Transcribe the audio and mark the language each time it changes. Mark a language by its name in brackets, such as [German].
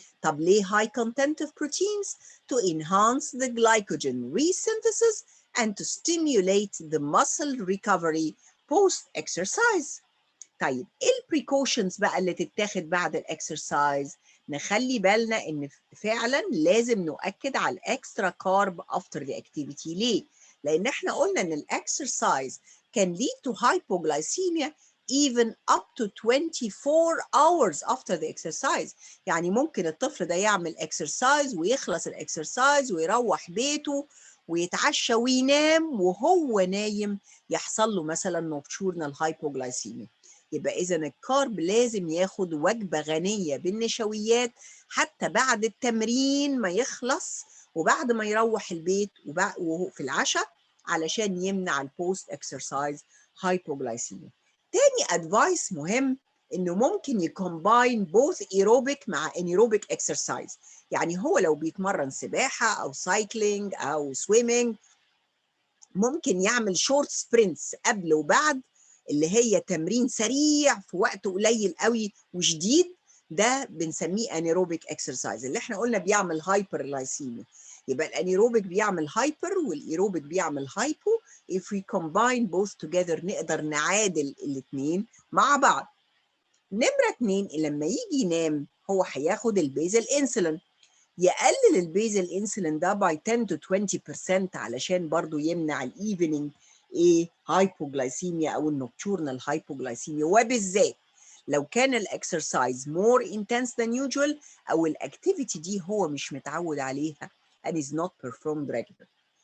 [Arabic] طب ليه [English] high content of proteins؟ To enhance the glycogen resynthesis and to stimulate the muscle recovery post-exercise. [Arabic] طيب ايه البريكوشنز بقى اللي تتاخد بعد الاكسرسايز؟ نخلي بالنا ان فعلا لازم نؤكد على الاكسترا كارب [English] After the activity. [Arabic] ليه؟ لان احنا قلنا ان [English] الاكسرسايز can lead to hypoglycemia even up to 24 hours after the exercise. [Arabic] يعني ممكن الطفل ده يعمل اكسرسايز ويخلص الاكسرسايز ويروح بيته ويتعشى وينام وهو نايم يحصل له مثلا نوكتورنال هايبوغلايسيميا. يبقى إذا الكارب لازم ياخد وجبة غنية بالنشويات حتى بعد التمرين ما يخلص وبعد ما يروح البيت وهو في العشاء علشان يمنع البوست اكسرسايز هايبوغلايسيميا. تاني ادفايس مهم انه ممكن يكومباين بوث ايروبيك مع انيروبيك اكسرسايز. يعني هو لو بيتمرن سباحة او سايكلينج او سويمينج ممكن يعمل شورت سبرنتس قبل وبعد اللي هي تمرين سريع في وقت قليل قوي وشديد، ده بنسميه انيروبيك اكسرسايز اللي احنا قلنا بيعمل هايبرلايسيميا. يبقى الانيروبيك بيعمل هايبر والايروبيك بيعمل هايبو. [English] if we combine both together [Arabic] نقدر نعادل الاثنين مع بعض. نمرة 2 لما يجي ينام هو هياخد البيزل انسولين، يقلل البيزل انسولين ده [English] by 10 to 20% [Arabic] علشان برضو يمنع الايفنينج هايبوغلايسيميا او النوكتورنال هايبوغلايسيميا، وبالذات لو كان الاكسرسايز [English] more intense than usual [Arabic] او الاكتيفيتي دي هو مش متعود عليها [English] and is not performed regular.